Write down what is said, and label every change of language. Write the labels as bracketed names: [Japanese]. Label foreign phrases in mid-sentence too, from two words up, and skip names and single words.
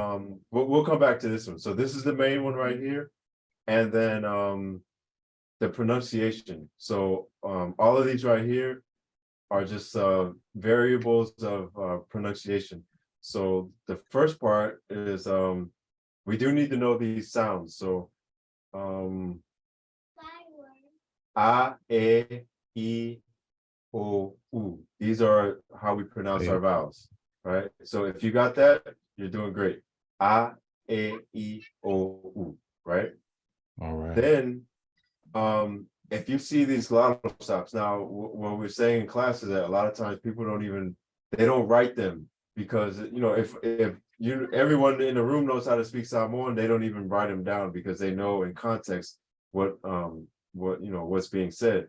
[English] We'll come back to this one. So this is the main one right here, and then the pronunciation. So all of these right here are just variables of pronunciation. So the first part is we do need to know these sounds. So a, e, o, u. These are how we pronounce our vowels, right? So if you got that, you're doing great. A, e, o, u, right? All right. Then if you see these glottal stops, now what we're saying in class is that a lot of times people they don't write them because if everyone in the room knows how to speak Samoan, they don't even write them down because they know in context what's being said.